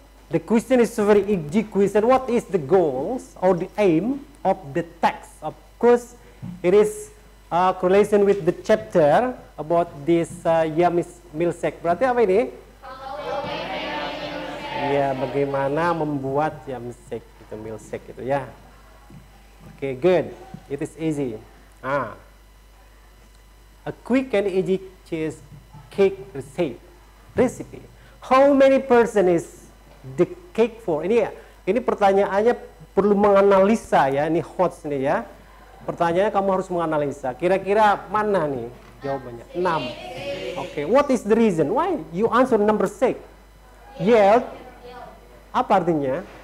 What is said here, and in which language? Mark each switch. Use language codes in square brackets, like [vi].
[en] The question is a very easy question. What is the goals or the aim of the text? Of course, it is correlation with the chapter about this yam milkshake. [id] Berarti apa ini? Ya, bagaimana membuat yam milkshake itu ya. [en] Okay, good. It is easy. A quick and easy cheese cake recipe. How many person is the cake for? [id] Ini pertanyaannya perlu menganalisa ya. Ini hot nih ya. Pertanyaannya kamu harus menganalisa. Kira-kira mana nih jawabannya? [en] 6. Okay. What is the reason? Why you answer number 6? Yield. [id] Apa artinya?